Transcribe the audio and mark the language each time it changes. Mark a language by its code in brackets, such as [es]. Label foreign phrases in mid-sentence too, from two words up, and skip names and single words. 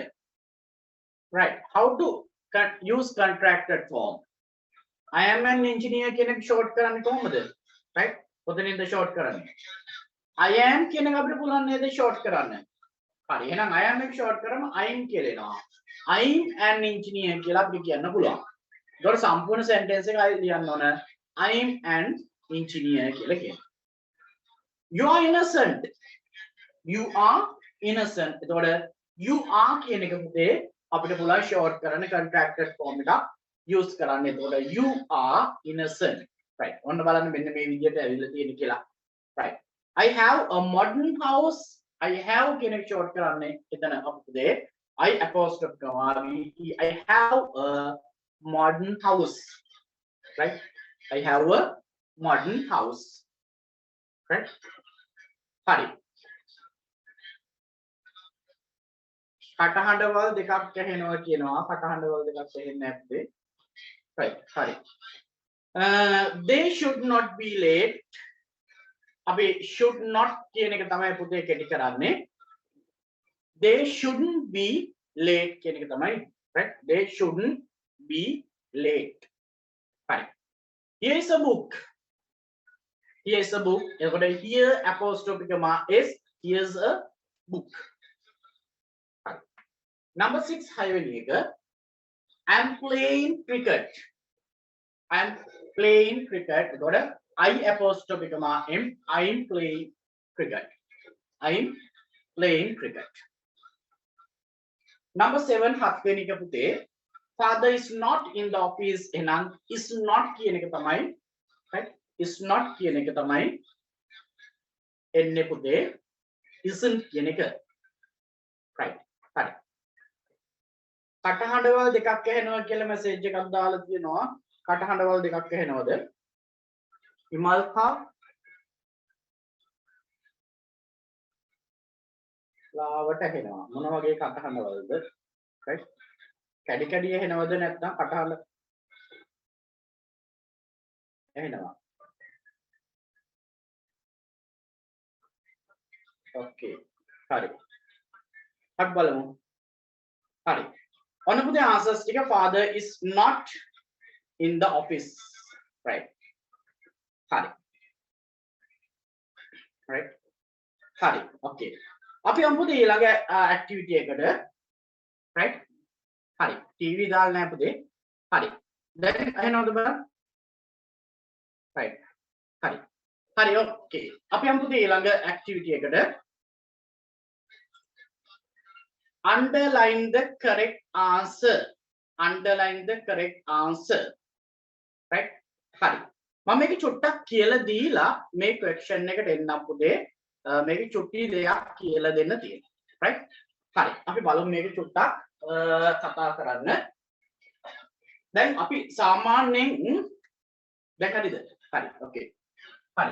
[en] Right. How to use contracted form? I am an engineer [si] කියන එක [en] short [si] කරන්නේ කොහොමද? [en] Right? [si] කොතනින්ද short කරන්නේ? [en] I am [si] කියන එක අපිට පුළුවන් නේද short කරන්න? හරි. එහෙනම් [en] I am [si] එක short කරම I'm කියලා එනවා. [en] I'm an engineer [si] කියලා අපිට කියන්න පුළුවන්. ඒකට සම්පූර්ණ sentence එක ආයෙ ලියන්න ඕන. [en] I'm an engineer [si] කියලා කියනවා. [en] You are innocent. You are innocent. [si] එතකොට [en] you are [si] කියන එක පුතේ අපිට පුළුවන් short කරන්න [en] contracted form [si] එකක් use කරන්න. [en] එතකොට you are innocent. Right. [si] ඔන්න බලන්න මෙන්න මේ විදිහට ඇවිල්ලා තියෙන කියලා. [en] Right. I have a modern house. I have [si] කියන එක [en] short [si] කරන්නේ එතන අපිට [en] I apostrophe comma I have a modern house. Right. I have a modern house. Right. [si] හරි. කටහඬවල් දෙකක් ඇහෙනවා කියනවා. කටහඬවල් දෙකක් ඇහෙන්නේ නැත්තේ. Right. හරි. [en] They should not be late. [si] අපි [en] should not [si] කියන එක තමයි පුතේ කෙටි කරන්නේ. [en] They shouldn't be late [si] කියන එක තමයි. [en] Right. They shouldn't be late. හරි. Here is a book. Here is a book. එතකොට here apostrophe comma is here's a book. හරි. Number 6 [si] හයවෙනි එක [en] I am playing cricket. I am playing cricket. එතකොට I apostrophe comma M. I am playing cricket. I am playing cricket. Number 7 [si] හත්වෙනි එක පුතේ [en] father is not in the office. [si] එහෙනම් [en] is not [si] කියන එක තමයි [en] right is not [si] කියන එක තමයි එන්නේ පුතේ isn't කියන එක right හරි කටහඬවල් දෙකක් ඇහෙනවා කියලා මැසේජ් එකක් දාලා තියෙනවා කටහඬවල් දෙකක් ඇහෙනවද ඉමල්කා ලාවට ඇහෙනවා. මොන වගේ කටහඬවලද? right? කැඩි කැඩි ඇහෙනවද නැත්නම් කටහඬ ඇහෙනවා? okay. හරි. හත් බලමු. හරි. ඔන්න පුතේ [en] answers ටික father is not in the office. right? [si] හරි. right? හරි. okay. අපි යමු පුතේ ඊළඟ activity එකට. right? හරි. TV දාලා නැහැ පුතේ. හරි. දැන් ඇහෙනවද බලන්න? right. හරි. හරි okay. අපි යමු පුතේ ඊළඟ activity එකට. [en] Underline the correct answer. Underline the correct answer. right? [si] හරි. මම මේක චුට්ටක් කියලා දීලා මේ question එකට එන්නම් පුතේ. මේක චුට්ටි දෙයක් කියලා දෙන්න තියෙනවා. right? හරි. අපි බලමු මේක චුට්ටක් කතා කරන්න. දැන් අපි සාමාන්‍යයෙන් දැන් හරිද? හරි. okay. හරි.